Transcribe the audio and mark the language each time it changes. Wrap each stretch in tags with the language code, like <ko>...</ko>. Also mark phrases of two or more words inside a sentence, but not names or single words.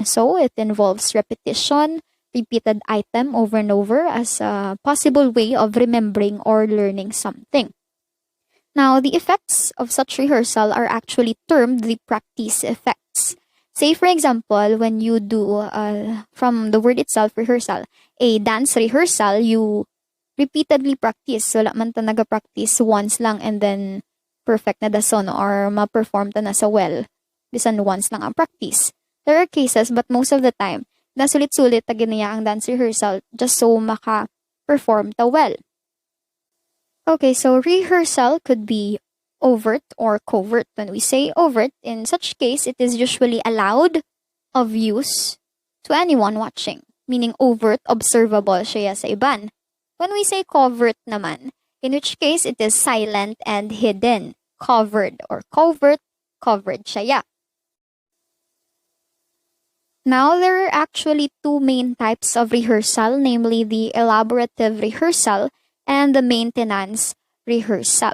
<en>So, it involves repetition, repeated item over and over as a possible way of remembering or learning something. Now, the effects of such rehearsal are actually termed the practice effects. Say, for example, when you do, from the word itself, rehearsal, a dance rehearsal, you repeatedly practice.</en> <hil>Wala man ta naga-practice once lang</hil> <en>and then</en> <hil>perfect na dason or ma-perform ta na sa well. Bisan once lang ang practice.</hil> <en>There are cases, but most of the time,</en> <hil>nasulit-sulit ta ginaya ang</hil> <en>dance rehearsal just so</en> <hil>maka-perform ta well.</hil> <en>Okay, so rehearsal could be overt or covert. When we say overt, in such case, it is usually allowed of use to anyone watching, meaning overt, observable</en> <hil>siya sa iban.</hil> <en>When we say covert naman, in which case it is silent and hidden, covered or covert, covered siya. Now, there are actually two main types of rehearsal, namely the elaborative rehearsal and the maintenance rehearsal.</en>